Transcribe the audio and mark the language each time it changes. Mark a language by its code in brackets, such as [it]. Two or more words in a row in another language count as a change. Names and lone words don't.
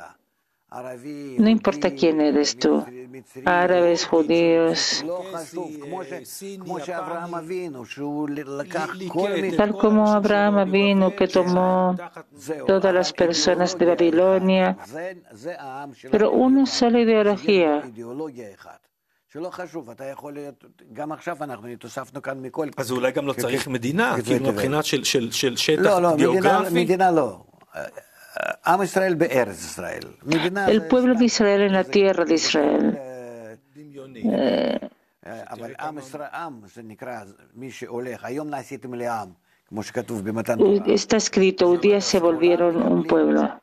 [es] No importa quién eres tú, árabes, judíos, tal como Abraham vino, que tomó todas las personas de Babilonia, pero una sola ideología. [he] אז אולי גם לא צריך מדינה, כאילו מבחינת של שטח גיאוגרפי? מדינה לא. [es] El pueblo de Israel en la tierra de Israel. Está escrito, un día se volvieron un pueblo.